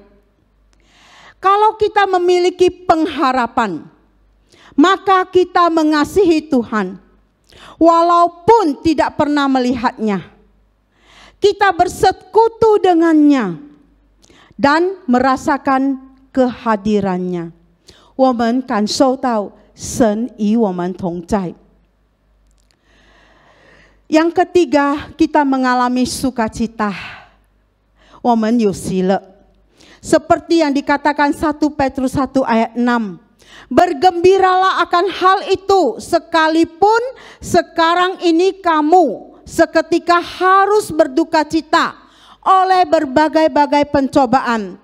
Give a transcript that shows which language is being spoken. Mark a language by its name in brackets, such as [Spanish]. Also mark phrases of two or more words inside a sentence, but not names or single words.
[Indonesian] Kalau kita memiliki pengharapan, maka kita mengasihi Tuhan walaupun tidak pernah melihatnya. Kita bersekutu dengannya dan merasakan kehadirannya. [Chinese] 我们感受到神与我们同在. [Indonesian] Yang ketiga, kita mengalami sukacita. [Chinese] 我们有喜乐. [Indonesian] Seperti yang dikatakan 1 Petrus 1 ayat 6. Bergembiralah akan hal itu, sekalipun sekarang ini kamu seketika harus berduka cita oleh berbagai-bagai pencobaan.